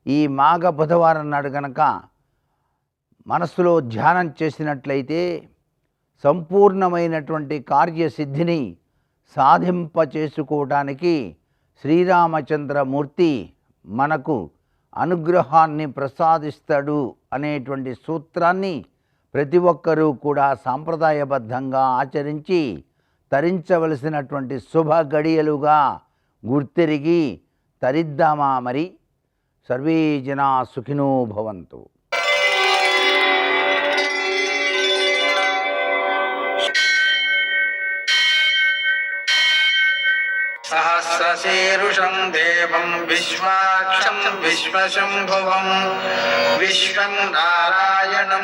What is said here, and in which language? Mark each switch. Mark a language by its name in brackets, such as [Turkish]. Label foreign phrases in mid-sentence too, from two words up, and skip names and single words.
[Telugu] ఈ మాఘ బుధవారం నాడు గనక మనస్సులో ధ్యానం చేసినట్లయితే సంపూర్ణమైనటువంటి కార్యసిద్ధిని సాధింపచేసుకోవడానికి శ్రీరామచంద్రమూర్తి మనకు అనుగ్రహాన్ని ప్రసాదిస్తాడు అనేటువంటి సూత్రాన్ని ప్రతి ఒక్కరూ కూడా సాంప్రదాయబద్ధంగా ఆచరించి తరించవలసినటువంటి శుభ గడియలుగా గుర్తెరిగి తరిద్దామా మరి. [Sanskrit] సర్వే జనా సుఖినో భవంతు. सहस्रशीर्षं देवं विश्वाक्षं विश्वशम्भुवं विश्वं नारायणं